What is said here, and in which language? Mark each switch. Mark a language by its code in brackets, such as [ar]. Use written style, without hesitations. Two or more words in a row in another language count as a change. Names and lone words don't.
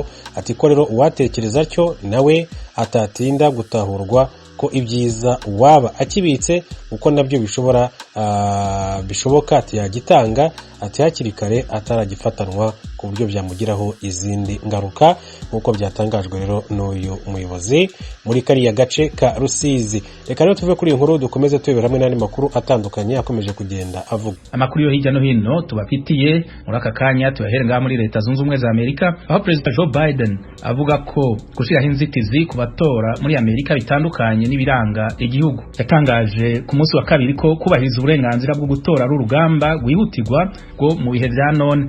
[rw] Ati ko rero uwatekereza cyo nawe atatinda gutahurwa ko ibyiza waba akibitse uko nabyo bishoboka ati yagitanga, ati hakiri kare ataragifatanwa ku buryo byamugiraho izindi ngaruka, nk'uko byatangajwe rero n'uyu muyobozi muri kariya gace ka Rusizi. Reka rero tuve kuri inkuru dukomeze turebera hamwe n'andi makuru atandukanye akomeje kugenda avuga. Amakuru yo hirya no hino tubafitiye muri aka kanya tuyahere ngaha muri Leta Zunze Ubumwe za Amerika, aho President Joe Biden avuga ko gushiraho inzitizi ku batora muri Amerika bitandukanye n'ibiranga igihugu. Yatangaje ku munsi wa kabiri ko kubahiriza uburenganzira bwo gutora ari urugamba rwihutirwa rwo mu bihe bya none.